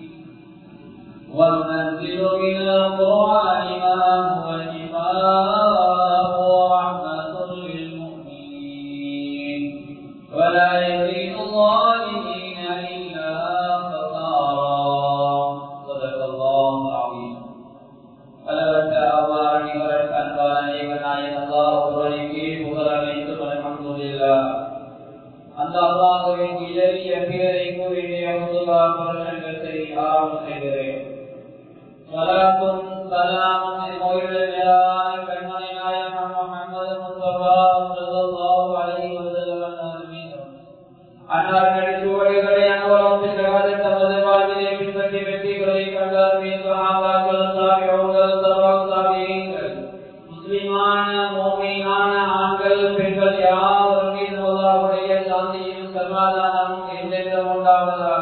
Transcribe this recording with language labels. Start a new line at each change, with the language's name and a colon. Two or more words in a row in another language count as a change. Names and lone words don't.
Arabic: وننزل من القرآن ما هو شفاء ورحمة للمؤمنين ولا يزيد الظالمين إلا خسارا صدق الله العظيم
Tamil: அளவற்ற அல்லாஹ் நிகரற்ற அன்பான ஏகநாயகன் அல்லாஹ் ஒருவனுக்கே புகழ் அனைத்தும் அல்ஹம்துலில்லாஹ். அந்த அல்லாஹ்வின் இலகிய பெயரை கூறி அல்லாஹ் பிரசன்னத்தை ஆரம்பம் செய்கிறேன். ஸலாத்தும் ஸலாமும் மௌலவியான கண்மணி நாயகம் முஹம்மது முஸ்தபா
Arabic: صلى الله عليه وسلم
Tamil: மீது அன்னாரின் சுவடுகளை அனுபவம் பெற்றாத தமது வாழ்விலே பின்பற்றி வெற்றிகளை கண்டார் மீது சஹாபாக்கள் தாபிஊன்கள் தபாத்தாபீன்கள் முஸ்லிமான முஃமினான ஆண்கள் பெண்கள் யாவரும் மீது அல்லாஹ்வுடைய சாந்தியும் சமாதானமும் என்றென்றும் உண்டாவதாக.